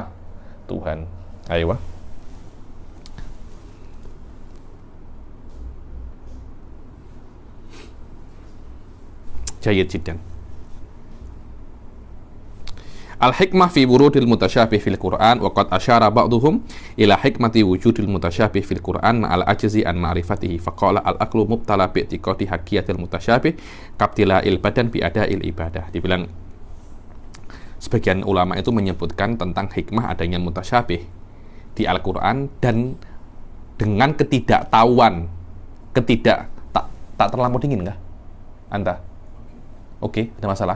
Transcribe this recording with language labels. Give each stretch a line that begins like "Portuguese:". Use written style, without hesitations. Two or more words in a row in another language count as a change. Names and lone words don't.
Indonesian: Tuhan. Ayo.
Arabic: جيد جدا. الحكمة في ورود المتشابه في القرآن وقد أشار بعضهم إلى حكمة وجود المتشابه في القرآن مع العجز عن معرفته فقال العقل مبتلى باعتقاد حقية المتشابه كابتلاء البدن بأداء العبادة.
Indonesian: Dibilang sebagian ulama itu menyebutkan tentang hikmah adanya mutasyabih di Al-Qur'an dan dengan ketidaktahuan, tak terlampau dingin enggak? Anda? Oke, ada masalah?